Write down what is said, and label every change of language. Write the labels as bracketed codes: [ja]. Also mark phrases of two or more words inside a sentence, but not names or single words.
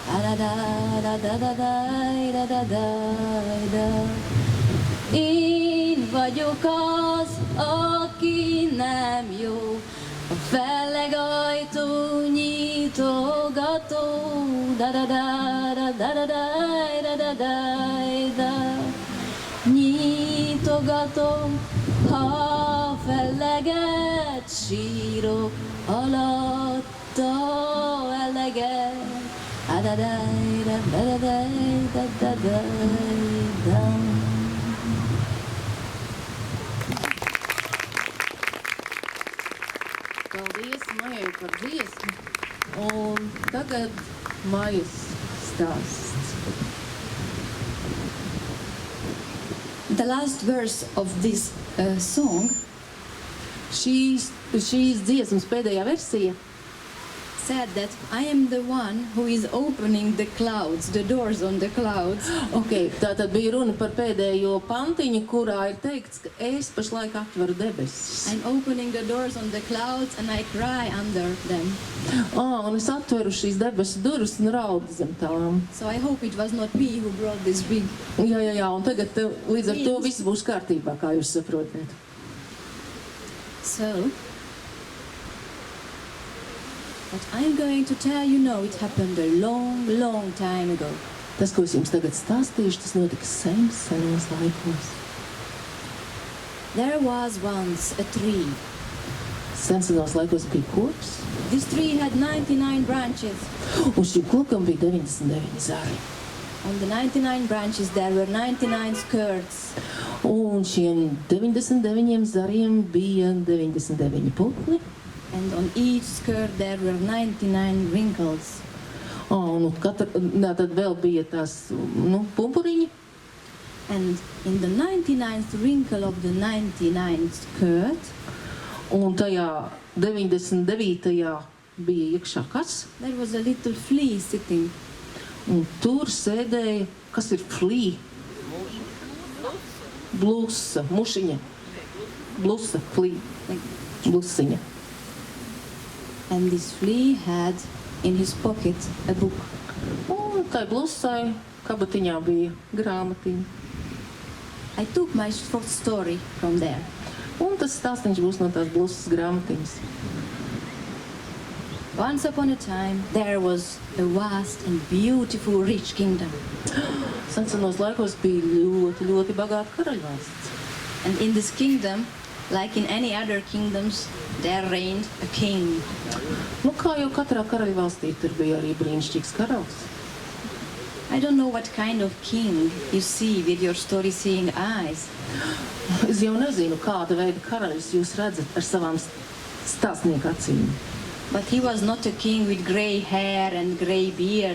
[hu] Én vagyok az, aki nem jó, a fellegajtó nyitogató. Nyitogatom, ha felleget sírok, alatta eleget. [lv] Paldies Majai par dziesmu. Un tagad Majas stāsts. [en] The last verse of this song [lv] Šīs dziesmas pēdējā versija [en] said that I am the one who is opening the clouds, the doors on the clouds. [lv] Okay, tātad bija runa par pēdējo pantiņu, kurā ir teikts, ka es pašlaik atveru debesis. [en] I'm opening the doors on the clouds and I cry under them. [lv] Un es atveru šīs debesu durvis un raudu zem tām. [en] So I hope it was not me who brought this big. [lv] Jā, un tagad līdz ar to viss būs kārtībā, kā jūs saprotat. [en] So, what I'm going to tell you now, it happened a long, long time ago. [lv] Tas, ko es jums tagad stāstīšu, tas notika senos laikos. [en] There was once a tree. [lv] Senos laikos bija koks. [en] This tree had 99 branches. [lv] Un šim kokam bija 99 zari. [en] On the 99 branches there were 99 skirts. [lv] Un šiem 99 zariem bija 99 putni. [en] And on each skirt there were 99 wrinkles. [lv] Un tad vēl bija tās, pumpuriņi. [en] And in the 99th wrinkle of the 99th skirt, [lv] un tajā 99. bija iekšā kas? [en] There was a little flea sitting. [lv] Un tur sēdēja, kas ir flea? Blusa, mušiņa. Blusa, flea. Blusiņa. [en] And this flea had in his pocket a book. [lv] Un tai blusai kabatiņā bija grāmatiņa. [en] I took my short story from there. [lv] Un tas stāstiņš būs no tās blusas grāmatiņas. [en] Once upon a time, there was a vast and beautiful rich kingdom. [lv] Senos laikos bija ļoti, ļoti bagāta karaļvalsts. [en] And in this kingdom, like in any other kingdoms, there reigned a king. [lv] Kā jau katrā karaļvalstī, tur bija arī brīnišķīgs karalis. [en] I don't know what kind of king you see with your story-seeing eyes. [lv] Es jau nezinu, kāda veida karaļus jūs redzat ar savām stāstnieku acīm. [en] But he was not a king with grey hair and grey beard.